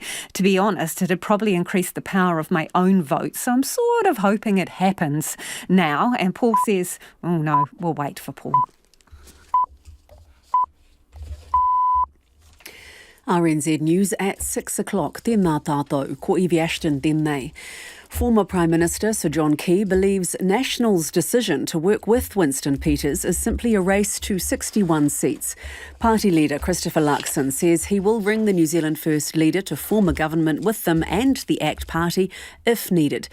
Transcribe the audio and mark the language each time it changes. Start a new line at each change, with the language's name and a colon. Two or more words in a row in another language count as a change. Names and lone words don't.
English: To be honest, it'd probably increase the power of my own vote, so I'm sort of hoping it happens now. And Paul says, oh no, we'll wait for Paul. RNZ News at 6 o'clock.
Māori: Tēnā tātou, ko Evie Ashton tēnei.
English: Former Prime Minister Sir John Key believes National's decision to work with Winston Peters is simply a race to 61 seats. Party leader Christopher Luxon says he will bring the New Zealand First Leader to form a government with them and the ACT Party if needed.